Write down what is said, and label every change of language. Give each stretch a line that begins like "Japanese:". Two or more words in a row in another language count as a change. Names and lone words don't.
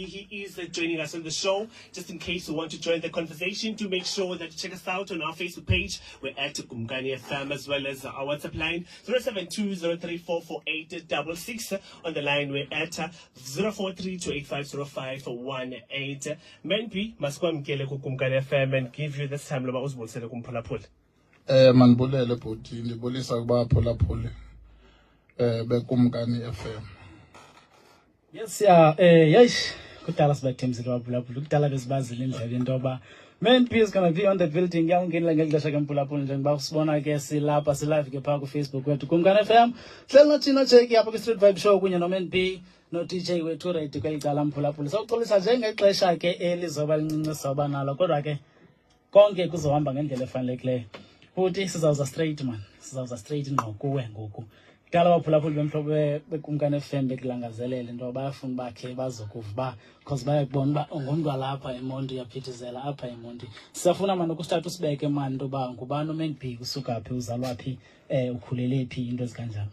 English: He is joining us on the show. Just in case you want to join the conversation, do make sure that you check us out on our Facebook page. We're at Kumkani FM, as well as our WhatsApp line 072-034-4866. On the line, we're at 043-285-0518.
Xhosa: Man B, Maskwamkele Kumkani FM,
English: and give you this time
Xhosa: manibulele bhuti ndibulisa kuba phulaphuli bekumkani FM.
English: Yes yes
Xhosa: kudala sibathembisile waphulaphuli kudala besibazile indlela into yoba
English: Man B is gonna be on the building
Xhosa: yangenela ngexesha ke mphulaphuli njengoba usibona ke silapha silive ke phaa ku Facebook wethu Kumkani FM hleli nothina Jake apha ku Street Vibe Show kunye no Man B no DJ wethu ready kweli mphulaphuli sawuxolisa njengexesha ke elizoba lincinci soba nalo kodwa ke konke kuzohamba ngendlela efanelekileyo futhi sizawuza
English: straight man
Xhosa: sizawuza straight ngqo kuwe ngoku kudala abaphulaphuli bemhlobo bekumkani FM bekulangazelele into bayafuna bakhe bazokuva ba because bayakubona ba ungumntu lapha eMonti uyaphithizela apha eMonti siyafuna manje ukustart usibeke manje into ba ngubani uMan B kusuka phi uzalwa phi ukhulele phi into ezikanjalo.